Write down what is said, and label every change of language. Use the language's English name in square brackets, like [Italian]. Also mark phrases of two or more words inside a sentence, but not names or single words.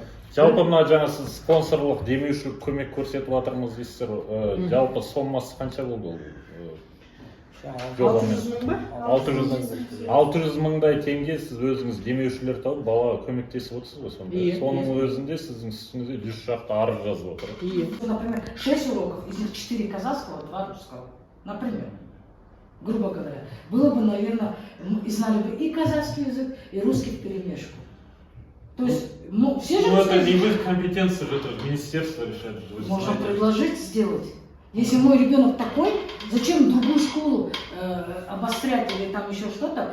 [Kazakh] Жалпы мына жаңа сіз спонсорлық демеушілік көмек көрсетіп жатырмыз дейсіздер. Жалпы сомасы қанша болды ол? 600 мың ба? 600 мыңдай теңге сіз өзіңіз демеушілер тауып балаға көмектесіп отырсыз ғой сонда. Соның өзінде сіздің үстіңізде 100 шақты арыз жазып отыр. [Russian] Например, 6 уроков, из них 4 казахского, 2 русского. Например, грубо говоря. Было бы, наверное, и знали бы и казахский язык, и русский вперемешку. То есть, все же... Ну это не в их компетенции, это министерство решает. Можно предложить сделать. Если мой ребенок такой, зачем другую школу обострять или там еще что-то?